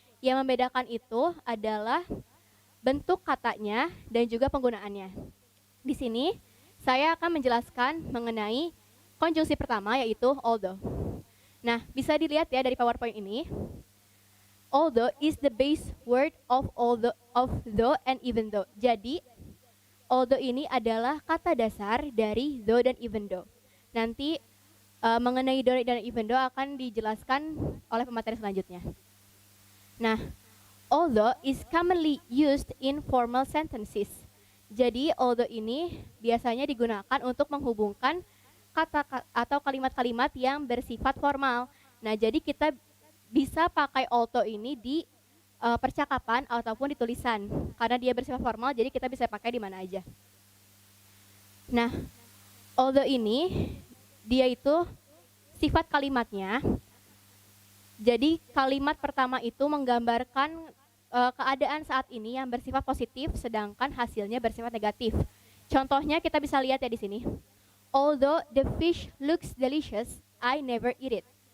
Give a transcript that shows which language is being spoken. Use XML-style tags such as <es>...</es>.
<id>Yang membedakan itu adalah bentuk katanya dan juga penggunaannya. Di sini saya akan menjelaskan mengenai konjungsi pertama, yaitu although. Nah, bisa dilihat ya dari PowerPoint ini.</id> <en>Although is the base word of though and even though.</en> <id>Jadi, although ini adalah kata dasar dari though dan even though. Nanti mengenai though dan even though akan dijelaskan oleh pemateri selanjutnya.</id> <en>Nah, although is commonly used in formal sentences.</en> <id>Jadi, although ini biasanya digunakan untuk menghubungkan kata atau kalimat-kalimat yang bersifat formal. Nah, jadi kita bisa pakai although ini di percakapan ataupun di tulisan. Karena dia bersifat formal, jadi kita bisa pakai di mana aja. Nah, although ini dia itu sifat kalimatnya. Jadi kalimat pertama itu menggambarkan keadaan saat ini yang bersifat positif, sedangkan hasilnya bersifat negatif. Contohnya kita bisa lihat ya di sini.</id> <en>Although the fish looks delicious, I never eat it.</en>